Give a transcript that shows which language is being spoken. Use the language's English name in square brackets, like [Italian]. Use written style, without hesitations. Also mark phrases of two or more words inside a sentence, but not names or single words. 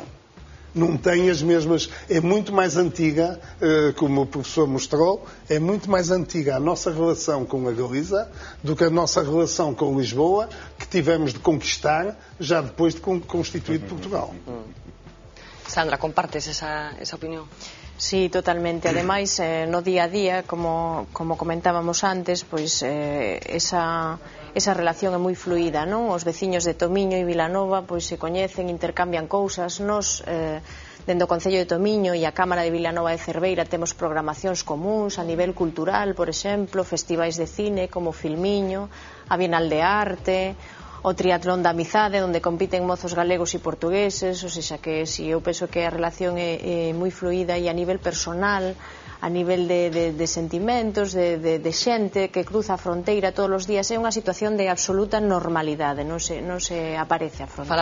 [Portuguese] Não tem as mesmas, é muito mais antiga, como o professor mostrou, é muito mais antiga a nossa relação com a Galiza do que a nossa relação com Lisboa, que tivemos de conquistar já depois de constituído Portugal. [Galician] Sandra, compartes esa opinión? Sí, totalmente. Ademais, no día a día, como comentábamos antes, pois esa relación é moi fluida, non? Os veciños de Tomiño e Vilanova pois se coñecen, intercambian cousas. Nos, dende o Concello de Tomiño e a Cámara de Vilanova de Cerveira temos programacións comuns a nivel cultural, por exemplo, festivais de cine como Filmiño, a Bienal de Arte, o triatlón da amizade, onde compiten mozos galegos e portugueses, [Portuguese] ou seja [Galician] que si eu penso que a relación é moi fluida e a nivel personal, a nivel de sentimentos, de xente que cruza a fronteira todos os días, é unha situación de absoluta normalidade, non se aparece a fronteira.